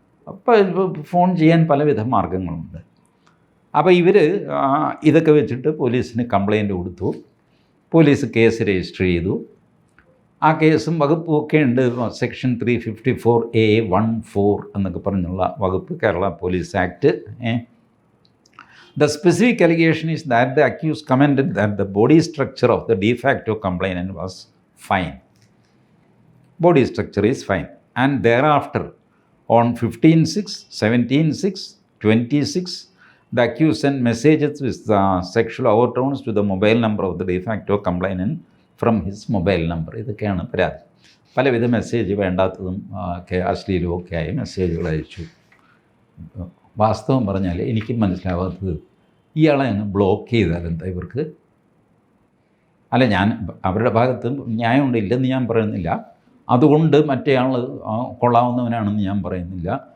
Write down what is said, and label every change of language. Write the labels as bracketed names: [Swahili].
[Malayalam] അപ്പോൾ ഫോൺ ചെയ്യാൻ പലവിധ മാർഗങ്ങളുണ്ട്. അപ്പോൾ ഇവർ ഇതൊക്കെ വെച്ചിട്ട് പോലീസിന് കംപ്ലയിൻറ്റ് കൊടുത്തു. പോലീസ് കേസ് രജിസ്റ്റർ ചെയ്തു. ആ കേസും വകുപ്പും ഒക്കെ ഉണ്ട്. സെക്ഷൻ 354A(1)(4) എന്നൊക്കെ പറഞ്ഞുള്ള വകുപ്പ്, Kerala police act. [English] The specific allegation is that the accused commented that the body structure of the de facto complainant was fine. Body structure is fine. And thereafter, on 15/6, 17/6, 26, the accused sent messages with sexual overtones to the mobile number of the de facto complainant from his mobile number. [Malayalam] ഇതൊക്കെയാണ് പരാതി. പലവിധ message വേണ്ടാത്തതും ഒക്കെ അശ്ലീലവും ഒക്കെ ആയി മെസ്സേജുകൾ അയച്ചു. വാസ്തവം പറഞ്ഞാൽ എനിക്ക് മനസ്സിലാവാത്തത്, ഇയാളെ അങ്ങ് ബ്ലോക്ക് ചെയ്താൽ എന്താ ഇവർക്ക്? അല്ല, ഞാൻ അവരുടെ ഭാഗത്ത് ന്യായമുണ്ട്, ഇല്ലെന്ന് ഞാൻ പറയുന്നില്ല. അതുകൊണ്ട് മറ്റേയാൾ കൊള്ളാവുന്നവനാണെന്ന് ഞാൻ പറയുന്നില്ല.